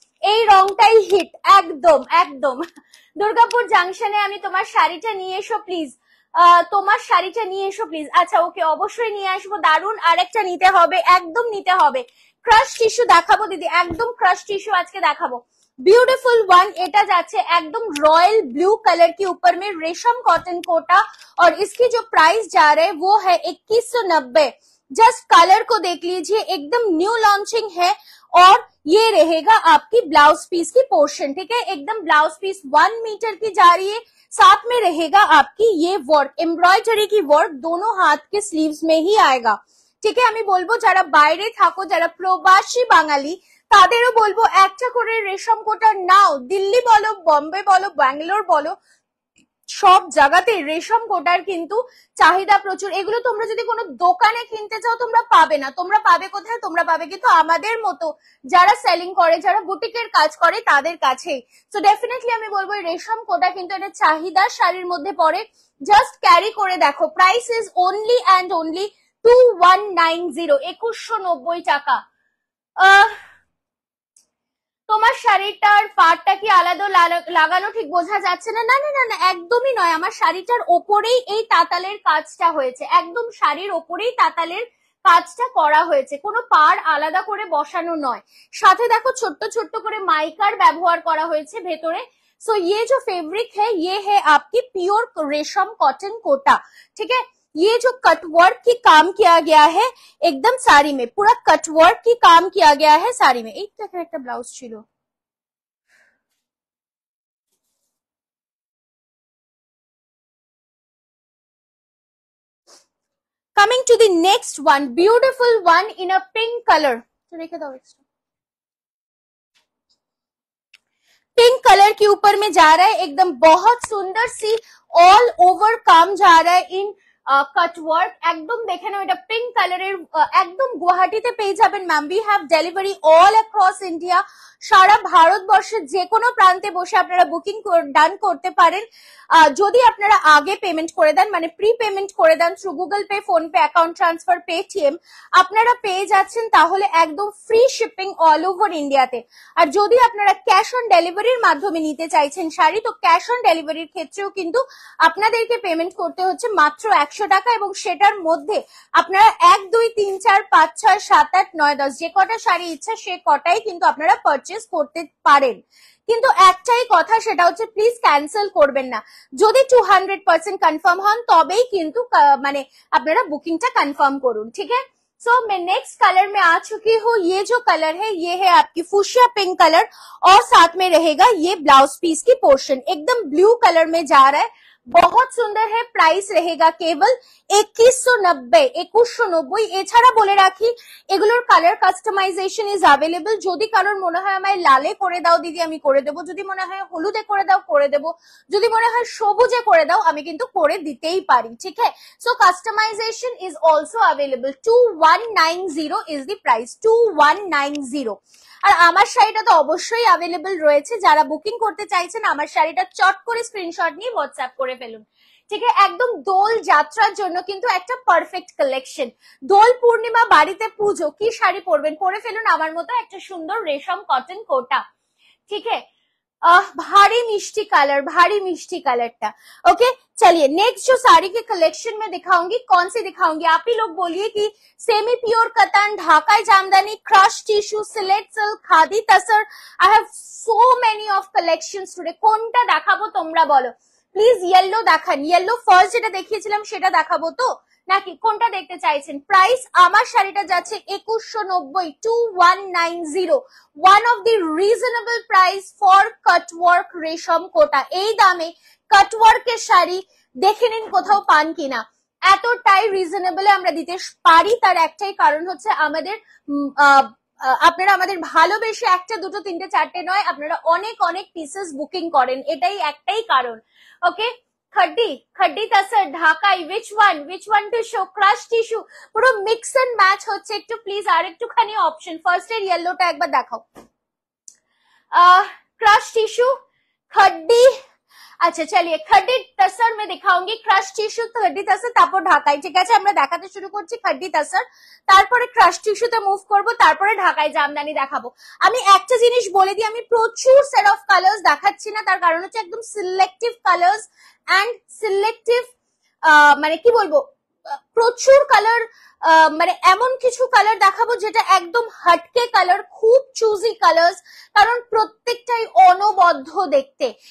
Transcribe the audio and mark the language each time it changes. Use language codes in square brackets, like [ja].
[bn] এই রংটাই হিট, একদম একদম। দুর্গাপুর জাংশনে আমি তোমার শাড়িটা নিয়ে এসো প্লিজ, তোমার শাড়িটা নিয়ে এসো প্লিজ। আচ্ছা ওকে, অবশ্যই নিয়ে আসবো। দারুন, আরেকটা নিতে হবে, একদম নিতে হবে। ক্রাশ টিস্যু দেখাবো দিদি, একদম ক্রাশ টিস্যু আজকে দেখাবো। [hi] ब्यूटीफुल वन, [bn] এটা যাচ্ছে একদম [hi] रॉयल ब्लू कलर के ऊपर में रेशम कॉटन कोटा, और इसकी जो प्राइस जा रहा है वो है 2190। जस्ट कलर को देख लीजिए, एकदम न्यू लॉन्चिंग है। और ये रहेगा आपकी ब्लाउज पीस की पोर्शन। ठीक है, एकदम ब्लाउज पीस 1 मीटर की जा रही है। साथ में रहेगा आपकी ये वर्क, एम्ब्रॉयडरी की वर्क दोनों हाथ के स्लीव्स में ही आएगा। ठीक है, [bn] আমি বলবো যারা বাইরে থাকো, যারা প্রবাসী বাঙালি, তাদেরও বলবো একটা করে রেশম কোটা নাও। দিল্লি বলো, বম্বে বলো, ব্যাঙ্গালোর বলো, সব জায়গাতে রেশম কোটার কিন্তু চাহিদা প্রচুর। এগুলো তোমরা যদি কোনো দোকানে কিনতে চাও তোমরা পাবে না। তোমরা পাবে কোথায়? তোমরা পাবে কিন্তু আমাদের মতো যারা সেলিং করে, যারা বুটিকের কাজ করে তাদের কাছেই। সো ডেফিনেটলি আমি বলবো রেশম কোটা কিন্তু এটা চাহিদা শাড়ির মধ্যে পড়ে। জাস্ট ক্যারি করে দেখো। [en] price is only and only [bn] 2190, 2190 টাকা। তোমার শাড়িটার পাড়টা কি আলাদা লাগানো ঠিক বোঝা যাচ্ছে না? না না না না, একদমই নয়। আমার শাড়িটার ওপরেই এই তাতালের কাজটা হয়েছে, একদম শাড়ির ওপরেই তাতালের কাজটা করা হয়েছে, কোনো পাড় আলাদা করে বসানো নয়। সাথে দেখো ছোট্ট ছোট্ট করে মাইকার ব্যবহার করা হয়েছে ভেতরে। [hi] सो ये जो फैब्रिक है ये है आपकी प्योर रेशम कॉटन कोटा। ठीक है, ये जो कटवर्क की काम किया गया है एकदम साड़ी में, पूरा कटवर्क की काम किया गया है साड़ी में। एक [bn] একটা ব্লাউজ ছিল, [en] coming to the next one, beautiful one in a pink color। [bn] तो রেখে দাও एक्स्ट्रा। [hi] पिंक कलर के ऊपर में जा रहा है, एकदम बहुत सुंदर सी ऑल ओवर काम जा रहा है इन कटवर्क। [bn] एकदम দেখে নাও, এটা পিঙ্ক কালারের, একদম গুয়াহাটিতে পেয়ে যাবেন ma'am. [en] We have delivery all across India. [bn] সারা ভারতবর্ষের যে কোনো প্রান্তে বসে আপনারা বুকিং ডান করতে পারেন। যদি আপনারা আগে পেমেন্ট করে দেন, মানে প্রি পেমেন্ট করে দেন through Google pay, phone pay, account transfer, Paytm, আপনারা পেয়ে যাচ্ছেন তাহলে একদম ফ্রি শিপিং অল ওভার ইন্ডিয়াতে। আর যদি আপনারা ক্যাশ অন ডেলিভারির মাধ্যমে নিতে চাইছেন শাড়ি, তো ক্যাশ অন ডেলিভারির ক্ষেত্রেও কিন্তু আপনাদেরকে পেমেন্ট করতে হচ্ছে মাত্র 100 টাকা, এবং সেটার মধ্যে আপনারা 1, 2, 3, 4, 5, 6, 7, 8, 9, 10 যে কটা শাড়ি ইচ্ছা সে কটাই কিন্তু আপনারা পারচেস করতে পারেন। কিন্তু একটাই কথা, সেটা হচ্ছে প্লিজ ক্যান্সেল করবেন না। যদি 200% কনফার্ম হন তবেই কিন্তু মানে আপনারা বুকিংটা কনফার্ম করুন, [hi] ঠিক है। सो मैं नेक्स्ट कलर में आ चुकी हूँ। ये जो कलर है ये है आपकी फुशिया पिंक कलर, और साथ में रहेगा ये ब्लाउज पीस की पोर्शन, एकदम ब्लू कलर में जा रहा है, बहुत सुंदर है। प्राइस रहेगा केवल 2190, 2190। [bn] এছাড়া বলে রাখি এগুলোর কালার কাস্টমাইজেশন ইজ অ্যাভেলেবল। যদি কারোর মনে হয় আমায় লালে করে দাও দিদি, আমি করে দেবো। যদি মনে হয় হলুদে করে দাও, করে দেবো। যদি মনে হয় সবুজে করে দাও, আমি কিন্তু করে দিতেই পারি, [hi] ঠিক है। [en] So customization is also available. 2190 is the price, 2190। [bn] আর আমার শাড়িটা তো অবশ্যই অ্যাভেলেবল রয়েছে। যারা বুকিং করতে চাইছেন আমার শাড়িটা চট করে স্ক্রিনশট নিয়ে হোয়াটসঅ্যাপ করে ফেলুন, ঠিক আছে। একদম দোল যাত্রার জন্য কিন্তু একটা পারফেক্ট কালেকশন। দোল পূর্ণিমা, বাড়িতে পুজো, কি শাড়ি পরবেন, পরে ফেলুন আমার মতো একটা সুন্দর রেশম কটন কোটা, [hi] ঠিক है। भारी मिष्टी कलर, भारी मिष्टी कलरটা। ओके चलिए नेक्स्ट जो साड़ी के कलेक्शन में दिखाऊंगी, कौन सी दिखाऊंगी आप ही लोग बोलिए कि सेमी प्योर कतन, Dhakai jamdani, crush tissue, slate silk, khadi tasar. [en] I have so many of collections today. [bn] কোনটা দেখাবো তোমরা বলো প্লিজ। ইয়েলো দেখান, ইয়েলো ফার্স্ট যেটা দেখিয়েছিলাম সেটা দেখাবো তো, নাকি কোনটা দেখতে চাইছেন? প্রাইস আমার শাড়িটা যাচ্ছে 2190, 2190। [en] One of the reasonable price for cutwork রেশম কোটা। [bn] এই দামে কাটওয়ার্কের শাড়ি দেখে নিন কোথাও পান কিনা। এতটাই রিজনেবল আমরা দিতে পারি, তার একটাই কারণ হচ্ছে আমাদের আপনারা আমাদের ভালোবেসে একটা, দুটো, তিনটে, চারটে নয়, আপনারা অনেক অনেক পিসেস বুকিং করেন, এটাই একটাই কারণ। ওকে खड्डी, खड्डी तसर, Dhakai, [en] which one to show, [bn] crush tissue, পুরো মিক্স এন্ড ম্যাচ হচ্ছে। একটু প্লিজ আর একটুখানি অপশন, ফার্স্ট এর ইয়েলোটা একবার দেখাও। क्रश टिश्यू, खड्डी, আচ্ছা চলিয়ে खड्डी तसर [hi] में दिखाऊंगी, [bn] क्रश टिश्यू, खड्डी तसर, তারপর ঢাকাই, ঠিক আছে। আমরা দেখাতে শুরু করছি खड्डी तसर, তারপরে ক্রাশ টিস্যুতে মুভ করব, তারপরে ঢাকাই জামদানি দেখাবো। আমি একটা জিনিস বলে দিই, আমি প্রচুর সেট অফ কালার্স দেখাচ্ছি না, তার কারণ হচ্ছে একদম সিলেক্টিভ কালার্স এন্ড সিলেক্টিভ, মানে কি বলবো, প্রচুর কালার, মানে এমন কিছু কালার দেখাবো যেটা একদম হটকে কালার, খুব চুজি কালার্স, কারণ প্রত্যেকটাই অনবদ্য দেখতে।